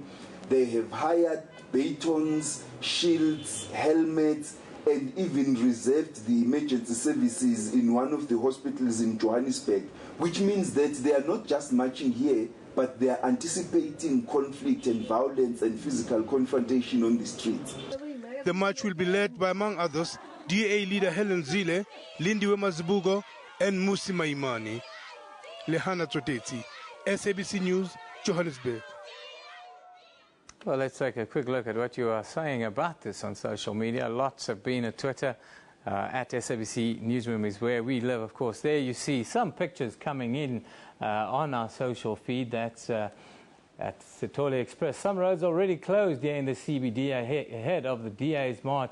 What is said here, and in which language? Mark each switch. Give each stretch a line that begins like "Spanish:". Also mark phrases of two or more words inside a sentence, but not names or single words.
English: They have hired batons, shields, helmets, and even reserved the emergency services in one of the hospitals in Johannesburg, which means that they are not just marching here, but they are anticipating conflict and violence and physical confrontation on the streets. The march will be led by, among others, DA leader Helen Zille, Lindiwe Mazibuko, and Musi Maimani. Lehana Troteti, SABC News, Johannesburg. Well, let's take a quick look at what you are saying about this on social media. Lots have been at Twitter. At SABC Newsroom is where we live, of course. There you see some pictures coming in on our social feed. That's at Sitole Express. Some roads already closed here in the CBD ahead of the DA's march.